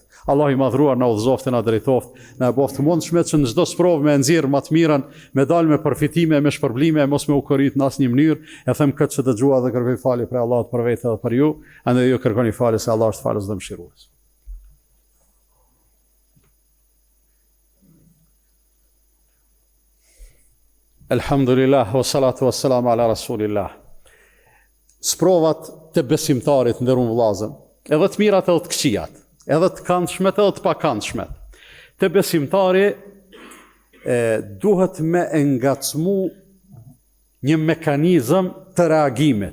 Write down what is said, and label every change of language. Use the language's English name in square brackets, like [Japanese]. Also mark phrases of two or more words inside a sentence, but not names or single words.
[Albanian] Allah i madhruar na udhëzoft e na drejtoft, na boft të mundshme që në çdo sprovë me nxjerr më të mirën, me dalë me përfitime, me shpërblime, mos me u korrit në asnjë mënyrë. E them këtë që dëgjua dhe kërkoj falje për Allahut për vetë edhe për ju, andaj ju kërkoni falje se Allah është falës dhe mëshirues. Elhamdulillah, [Arabic] والصلاة والسلام على رسول الله. [Albanian] Sprovat të besimtarit nderuar vëllezër, edhe të mirat edhe të këqijat, edhe të këndshmet edhe të pakëndshmet. Të besimtari duhet me ngacmu një mekanizëm të reagimit.